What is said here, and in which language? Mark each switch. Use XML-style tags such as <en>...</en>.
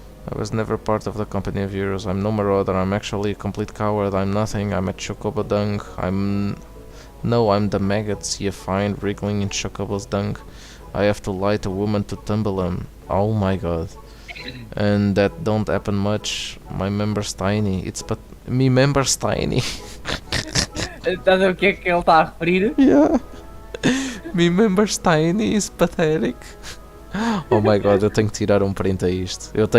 <en>I was never part of the company of heroes. I'm no marauder, I'm actually a complete coward, I'm nothing, I'm a chocobo dung, I'm the maggots you find wriggling in chocobo's dung. I have to light a woman to tumble them. Oh my god. And that don't happen much. My member's tiny. Me member's tiny.</en> <pt>Estás a ver o que é que ele está a referir?</pt> <en>Yeah. Me member's tiny is pathetic. Oh my god,</en> <pt>eu tenho que tirar um print a isto.</pt>